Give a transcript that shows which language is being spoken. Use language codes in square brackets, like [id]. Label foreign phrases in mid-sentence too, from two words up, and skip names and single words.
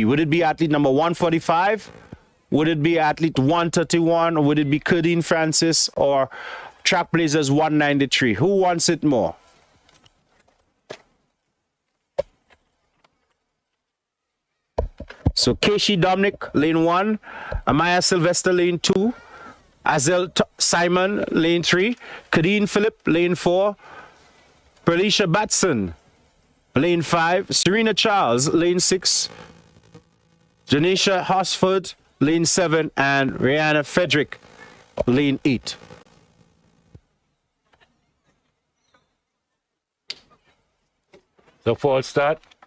[en] Would it be athlete number 145? Would it be athlete 131? Or would it be Kadeen Francis or Track Blazers 193? Who wants it more? So Keishi Dominic, lane 1. Amaya Sylvester, lane 2. Simon, lane 3. Kadeen Phillip, lane 4. Perlisha Batson, lane 5. Serena Charles, lane 6. Janisha Hosford, lane 7. And Rihanna Frederick, lane 8. So false start.